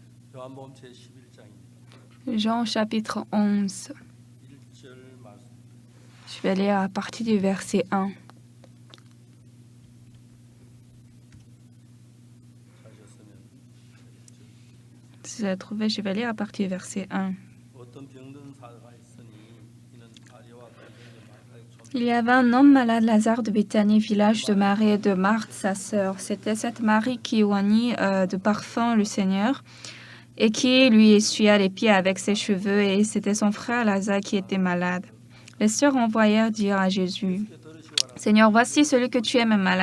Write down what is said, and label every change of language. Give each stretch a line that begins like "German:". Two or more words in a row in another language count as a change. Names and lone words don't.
Korean: 요한복음 제11장입니다.
French: Jean chapitre 11.
Korean: 1절 말씀.
French: Je vais lire à partir du verset 1.
Korean: 찾으셨으면
French: Si vous avez trouvé, je vais lire à partir du verset 1.
Korean: 어떤 병든 사가 있으니 이는 마리아와 동생의 마르다의 촌
French: Il y avait un homme malade, Lazare de Béthanie, village de Marie et de Marthe, sa sœur. C'était cette Marie qui oignit de parfum le Seigneur et qui lui essuya les pieds avec ses cheveux, et c'était son frère Lazare qui était malade. Les sœurs envoyèrent dire à Jésus, « Seigneur, voici celui que tu aimes est malade.